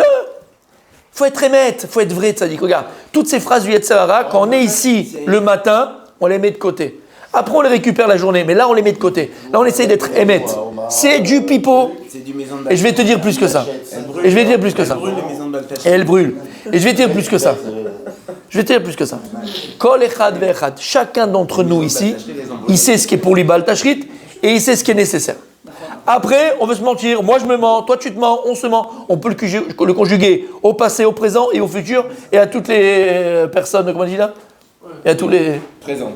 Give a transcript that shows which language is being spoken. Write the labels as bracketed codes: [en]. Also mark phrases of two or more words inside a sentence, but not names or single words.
[fr] Faut être Emet, faut être vrai, Tzadik. Regarde, toutes ces phrases du [he] יצר הרע, [fr] quand on est ici le matin, on les met de côté. Après, on les récupère la journée, mais là, on les met de côté. Là, on essaye d'être émet. C'est du pipeau. C'est du maison de Et je vais te dire plus que ça. Et je vais te dire plus que ça. Et elle brûle. Et je vais te dire plus que ça. [he] כל אחד ואחד. [fr] Chacun d'entre nous ici, il sait ce qui est pour lui [he] בל תשחית [fr] et il sait ce qui est nécessaire. Après, on veut se mentir. Moi, je me mens. Toi, tu te mens. On se ment. On peut le conjuguer au passé, au présent et au futur et à toutes les personnes, comment on dit là? Et à tous les... Présente.